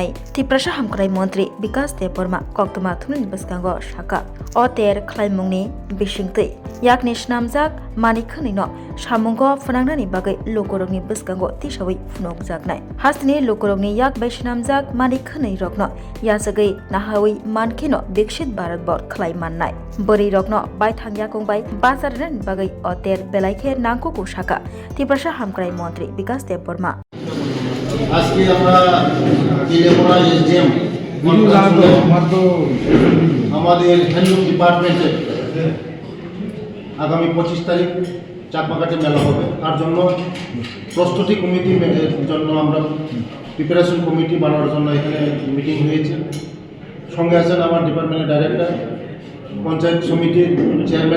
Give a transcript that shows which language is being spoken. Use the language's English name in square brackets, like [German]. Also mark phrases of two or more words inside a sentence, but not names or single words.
[Kok Borok] तिप्रासा हामख्राय मन्त्री विकास देबबर्मा कक्तमा थुमनि बसकांगो साका अतेर खलायमुंनि बिसिंतै याकनि स्नामजाक मानिखनैनो सामुंगो फनांनानि बागै लोकरगनि बसकांगो तिसावै फुनोकजाकनाय हास्तिनि लोकरगनि याक बाय स्नामजाक मानिखनै रकनो यासगै नाहावै मानखेनो [Hindi] विकसित भारत [Kok Borok] बर खलाय माननाय बोरै रकनो बाय थांया कंबाय बाजारनि बागै अतेर बेलायखे नांगोखौ साका तिप्रासा हामख्राय मन्त्री विकास देबबर्मा [Bangla] আজকে আমরা তেলেমুরা এসডিএম আমাদের [English] handloom department [Bangla] আগামী 25 তারিখ চাকমাঘাটে মেলা হবে তার জন্য প্রস্তুতি কমিটির জন্য আমরা [English] preparation committee [Bangla] বানানোর জন্য এখানে মিটিং হয়েছে সঙ্গে আছেন আমার ডিপার্টমেন্টের ডাইরেক্টর পঞ্চায়েত সমিতির চেয়ারম্যান